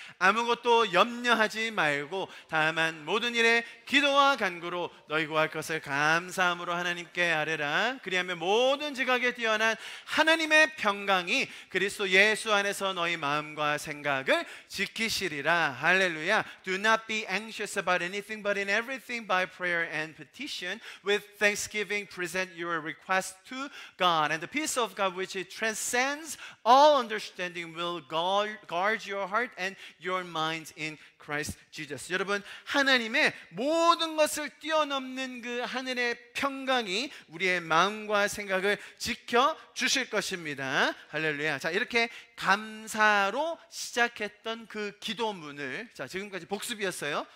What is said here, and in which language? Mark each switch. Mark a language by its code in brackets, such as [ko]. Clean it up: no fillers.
[ko] 아무것도 염려하지 말고 다만 모든 일에 기도와 간구로 너희 구할 것을 감사함으로 하나님께 아뢰라. 그리하면 모든 지각에 뛰어난 하나님의 평강이 그리스도 예수 안에서 너희 마음과 생각을 지키시리라. 할렐루야. [en] Do not be anxious about anything, but in everything by prayer and petition with thanksgiving present your request to God, and the peace of God which transcends all understanding will guard your heart and your minds in Christ Jesus. [ko] 여러분, 하나님의 모든 것을 뛰어넘는 그 하늘의 평강이 우리의 마음과 생각을 지켜 주실 것입니다. 할렐루야. 자, 이렇게 감사로 시작했던 그 기도문을, 자, 지금까지 복습이었어요.